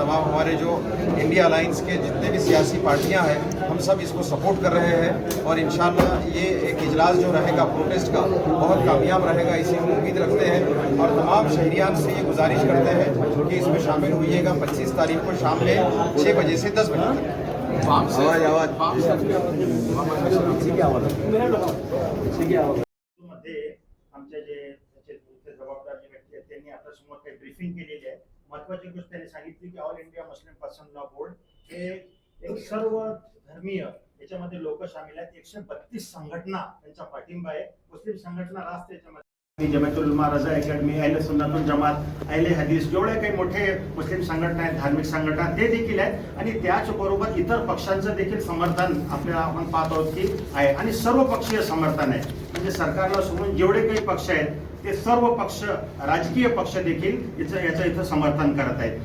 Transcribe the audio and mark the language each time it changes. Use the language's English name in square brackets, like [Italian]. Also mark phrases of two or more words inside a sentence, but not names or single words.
[Urdu] تمام ہمارے جو انڈیا الائنس کے جتنے بھی سیاسی پارٹیاں ہیں، ہم سب اس کو سپورٹ کر رہے ہیں اور ان شاء اللہ یہ ایک اجلاس جو رہے گا پروٹیسٹ کا بہت کامیاب رہے گا، اسی ہم امید رکھتے ہیں اور تمام شہریان سے یہ گزارش کرتے ہیں کہ اس میں شامل ہوئیے گا 25 تاریخ کو شام میں 6 بجے سے 10 بجے تک. [Marathi] मध्ये आमचे जे त्याचे जबाबदार जे व्यक्ती आहेत त्यांनी आपल्या समोर काही ब्रीफिंग केलेली आहे। महत्त्वाची गोष्ट त्यांनी सांगितली की ऑल इंडिया मुस्लिम पर्सन लॉ बोर्ड हे एक सर्व धर्मीय याच्यामध्ये लोक सामील आहेत। 132 संघटना त्यांचा पाठिंबा आहे। मुस्लिम संघटना राष्ट्र याच्यामध्ये जमातुल उलमा, रजा अकॅडमी, अहले सुन्नतुल जमात, अहले हदीस, जेवढे काही मोठे मुस्लिम संघटना आहेत, धार्मिक संघटना ते देखील आहेत आणि त्याचबरोबर इतर पक्षांचं देखील समर्थन आपल्याला आपण पाहत आहोत की आहे आणि सर्व पक्षीय समर्थन आहे। म्हणजे सरकारला सोडून जेवढे काही पक्ष आहेत ते सर्व पक्ष, राजकीय पक्ष देखील याचं इथं समर्थन करत आहेत।